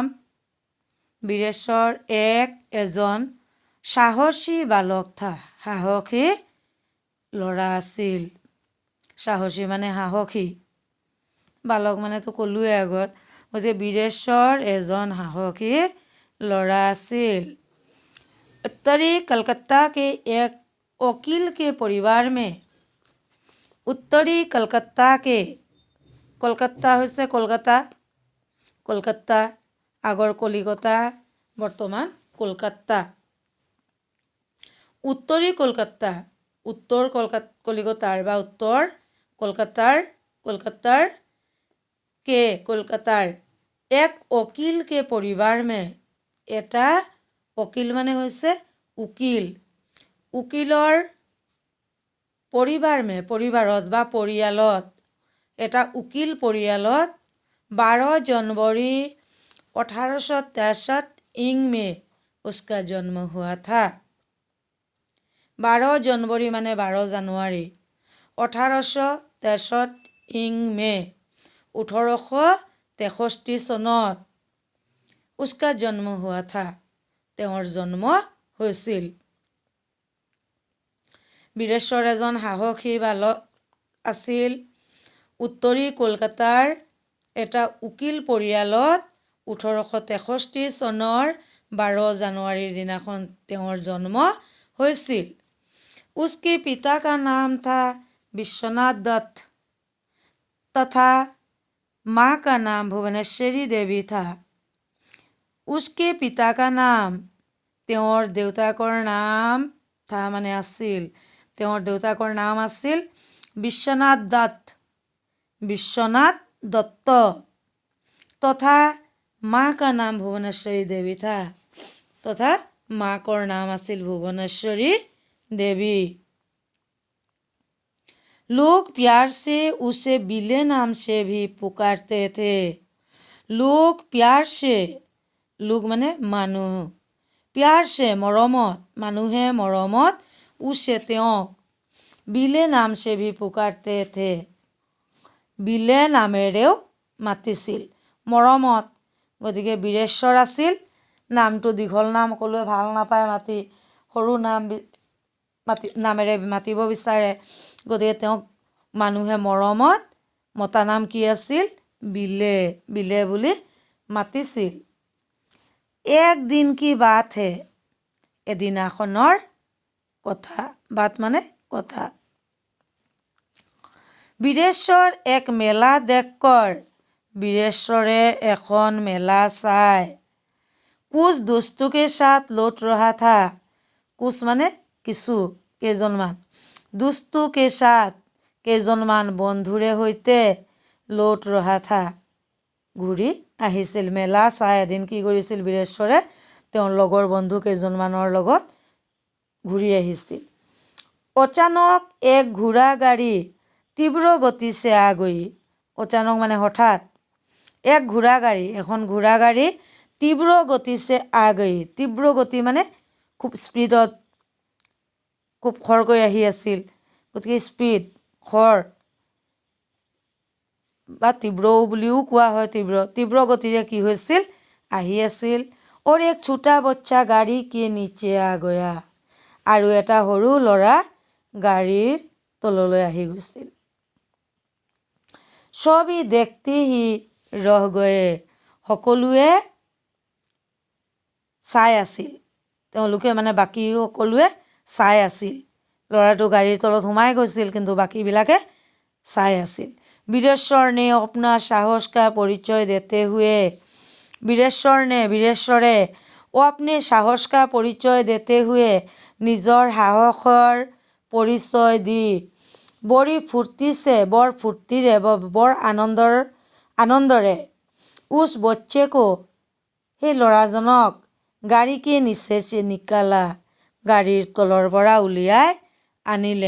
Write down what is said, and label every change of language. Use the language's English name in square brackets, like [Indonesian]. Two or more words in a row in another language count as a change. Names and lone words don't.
[Assamese] বীৰেশ্বৰ এজন সাহসী বালক থা, সাহসী ল'ৰা আছিল। সাহসী মানে সাহসী, বালক মানেতো ক'লোৱে আগত। গতিকে বীৰেশ্বৰ এজন সাহসী ল'ৰা আছিল। [Hindi] उत्तरी कलकत्ता के एक वकील के परिवार में, उत्तरी कलकत्ता के, [Assamese] কলকাতা হৈছে কলকাতা, কলকাতা আগৰ কলিকতা, বৰ্তমান কলকাতা। উত্তৰী কলকাতা, উত্তৰ কলিকতাৰ বা উত্তৰ কলকাতাৰ কলকাতাৰ [Hindi] এক वकील के परिवार में, [Assamese] এটা वकील মানে হৈছে উকিল, উকিলৰ পৰিবাৰ পৰিবাৰত বা পৰিয়ালত, এটা উকিল পৰিয়ালত [Hindi] 12 जनवरी 1863 ईंग में उसका जन्म हुआ था। 12 जनवरी [Assamese] মানে 12 জানুৱাৰী, [Hindi] 1863 ईंग में 1863 চনত उसका जन्म हुआ था, [Assamese] তেওঁৰ জন্ম হৈছিল। বীৰেশ্বৰ এজন সাহসী বালক আছিল। উত্তৰী কলকাতাৰ এটা উকিল পৰিয়ালত 1863 চনৰ 12 জানুৱাৰীৰ দিনাখন তেওঁৰ জন্ম হৈছিল। [Hindi] उसके पिता का नाम था विश्वनाथ दत्त तथा माँ का नाम भुवनेश्वरी देवी था। उसके पिता का नाम, [Assamese] তেওঁৰ দেউতাকৰ নাম থা মানে আছিল, তেওঁৰ দেউতাকৰ নাম আছিল বিশ্বনাথ দত্ত, বিশ্বনাথ দত্ত। [Hindi] তথা माँ का नाम भुवनेश्वरी देवी था, तथा [Assamese] মাকৰ নাম আছিল ভুৱনেশ্বৰী [Hindi] देवी। लोग प्यार से उसे बिले नाम से भी पुकारते थे। लोग प्यार से, लोग [Assamese] মানে মানুহ, [Hindi] प्यार से [Assamese] মৰমত, মানুহে মৰমত, [Hindi] उसे তেওঁক, बिले नाम से भी पुकारते थे, बिले [Assamese] নামেৰেও মাতিছিল, মৰমত। গতিকে বীৰেশ্বৰ আছিল, নামটো দীঘল নাম ক'লৈ ভাল নাপায় মাতি, সৰু নামেৰে মাতিব বিচাৰে। গতিকে তেওঁক মানুহে মৰমত মতা নাম কি আছিল? বিলে, বিলে বুলি মাতিছিল। [Hindi] एक दिन की बात है, [Assamese] এদিনাখনৰ কথা, বাত মানে কথা। [Hindi] বীৰেশ্বৰ एक मेला देखकर, [Assamese] বীৰেশ্বৰে এখন মেলা চাই, [Hindi] কুছ दोस्तों साथ लौट रहा था, कुछ [Assamese] মানে কিছু, কেইজনমান, [Hindi] दोस्तों के साथ [Assamese] কেইজনমান বন্ধুৰে সৈতে, [Hindi] लौट रहा था [Assamese] ঘূৰি আহিছিল। মেলা চাই এদিন কি কৰিছিল বীৰেশ্বৰে, তেওঁৰ লগৰ বন্ধু কেইজনমানৰ লগত ঘূৰি আহিছিল। [Hindi] अचानक एक घोड़ा गाड़ी तीव्र गति से आ गई, [Assamese] অচানক মানে হঠাৎ, [Hindi] एक घोड़ा गाड़ी, [Assamese] এখন ঘোঁৰা গাড়ী [Hindi] तीव्र गति से आ गई, [Assamese] তীব্ৰ গতি মানে খুব স্পীডত, খুব খৰকৈ আহি আছিল। গতিকে স্পীড, খৰ বা তীব্ৰও বুলিও কোৱা হয়, তীব্ৰ গতিৰে কি হৈছিল, আহি আছিল। [Hindi] और एक छोटा बच्चा गाड़ी के नीचे आ गया, [Assamese] আৰু এটা সৰু ল'ৰা গাড়ীৰ তললৈ আহি গৈছিল। [Hindi] सभी देखते ही रह गए, [Assamese] সকলোৱে চাই আছিল। তেওঁলোকে মানে বাকী সকলোৱে চাই আছিল। ল'ৰাটো গাড়ীৰ তলত সোমাই গৈছিল, কিন্তু বাকীবিলাকে চাই আছিল। বীৰেশ্বৰ নে [Hindi] अपना साहस का परिचय देते हुए, [Assamese] বীৰেশ্বৰে [Hindi] अपने साहस का परिचय देते हुए [Assamese] নিজৰ সাহসৰ পৰিচয় দি বৰ ফূৰ্তিৰে বৰ আনন্দৰে [Hindi] उस बच्चे को, [Assamese] সেই ল'ৰাজনক [Hindi] गाड़ी के नीचे से निकाला, [Assamese] গাড়ীৰ তলৰ পৰা উলিয়াই আনিলে।